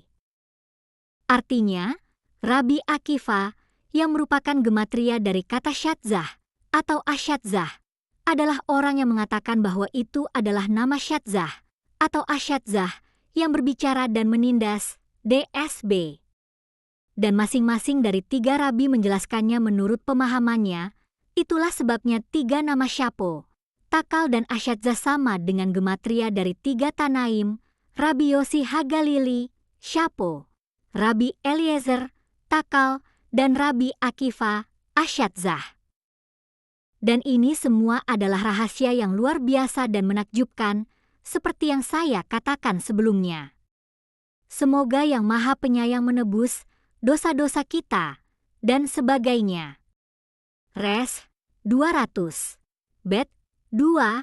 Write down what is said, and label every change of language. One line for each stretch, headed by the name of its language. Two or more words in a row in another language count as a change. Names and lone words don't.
Indonesian: Artinya, Rabbi Akiva yang merupakan gematria dari kata Syadzah atau Asyadzah adalah orang yang mengatakan bahwa itu adalah nama Syadzah atau Asyadzah yang berbicara dan menindas DSB. Dan masing-masing dari tiga rabi menjelaskannya menurut pemahamannya, itulah sebabnya tiga nama Syapo, Takal dan Asyadzah sama dengan gematria dari tiga Tanaim, Rabbi Yossi Hagalili, Syapo, Rabbi Eliezer, Takal, dan Rabbi Akiva, Asyadzah. Dan ini semua adalah rahasia yang luar biasa dan menakjubkan, seperti yang saya katakan sebelumnya. Semoga Yang Maha Penyayang menebus dosa-dosa kita, dan sebagainya. Res 200. Bet 2.